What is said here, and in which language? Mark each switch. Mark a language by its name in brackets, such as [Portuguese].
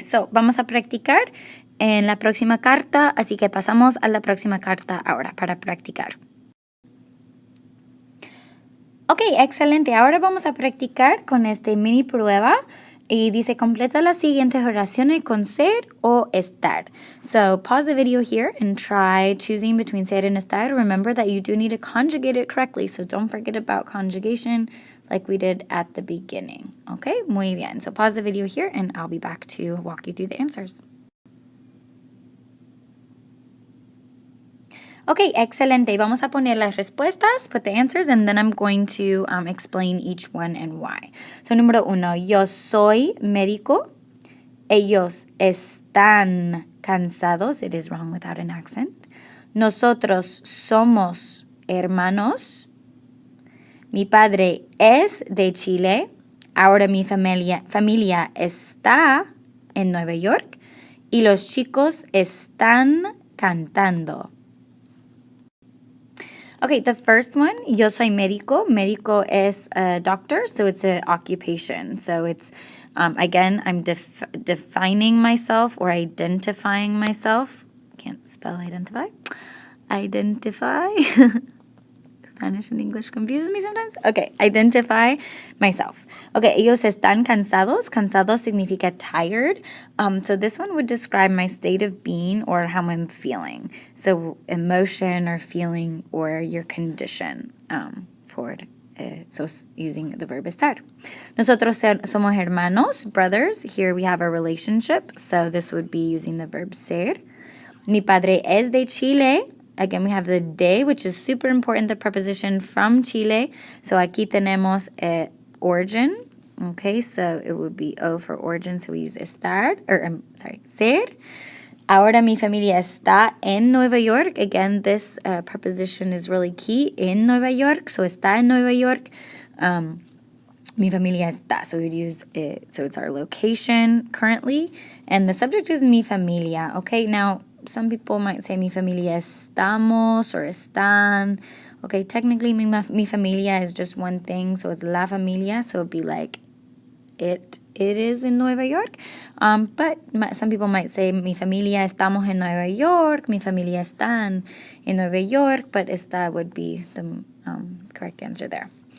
[Spanish] So, vamos a practicar en la próxima carta, así que pasamos a la próxima carta ahora para practicar. Ok, excelente. Ahora vamos a practicar con este mini prueba y dice completa las siguientes oraciones con ser o estar. [English] So pause the video here and try choosing between ser and estar. Remember that you do need to conjugate it correctly, so don't forget about conjugation like we did at the beginning. Okay, [Spanish] muy bien. [English] So pause the video here and I'll be back to walk you through the answers. Okay, [Spanish] excelente. Vamos a poner las respuestas, [English] put the answers, and then I'm going to explain each one and why. [Spanish] So, número 1, yo soy médico. Ellos están cansados. [English] It is wrong without an accent. [Spanish] Nosotros somos hermanos. Mi padre es de Chile. Ahora mi familia está en Nueva York. Y los chicos están cantando. [English] Okay, the first one, [Spanish] yo soy médico. [English] Médico es a doctor, so it's an occupation. So it's, again, I'm defining myself or identifying myself. Can't spell identify. Identify. Spanish and English confuses me sometimes. Okay, identify myself. [Spanish] Okay, ellos están cansados. Cansados significa tired. [English] So this one would describe my state of being or how I'm feeling. So emotion or feeling or your condition for it. So using the verb estar. [Spanish] Nosotros somos hermanos, [English] brothers. Here we have a relationship. So this would be using the verb ser. [Spanish] Mi padre es de Chile. [English] Again, we have the de, which is super important, the preposition from Chile. So [Spanish] aquí tenemos [English] origin. Okay, so it would be O for origin, so we use estar, ser. [Spanish] Ahora mi familia está en Nueva York. [English] Again, this preposition is really key. [Spanish] En Nueva York. So está en Nueva York. Mi familia está. [English] So we'd use it. So it's our location currently. And the subject is mi familia. Okay, now some people might say [Spanish] mi familia estamos or están. [English] Okay, technically mi familia is just one thing. So it's la familia. So it'd be like it is in Nueva York. But some people might say [Spanish] mi familia estamos en Nueva York. Mi familia están en Nueva York. [English] But esta would be the correct answer there.